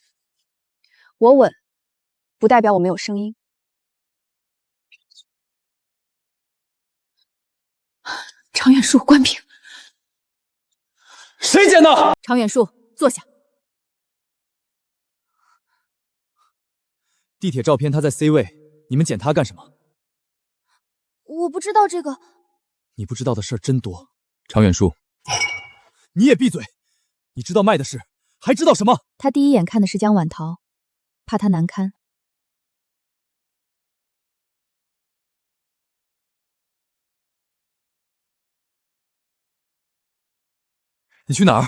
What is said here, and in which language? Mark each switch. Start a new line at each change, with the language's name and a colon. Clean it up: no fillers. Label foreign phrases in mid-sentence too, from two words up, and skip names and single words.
Chinese: 我穩，不代表我沒有聲音。常遠樹，關屏。誰剪的？常遠樹，坐下。地鐵照片他在 C 位，你們撿他幹什麼？我不知道這個。你不知道的事兒真多。常遠樹，你也閉嘴！你知道麥的事，還知道什麼？他第一眼看的是江晚桃，怕他難堪。你去哪兒？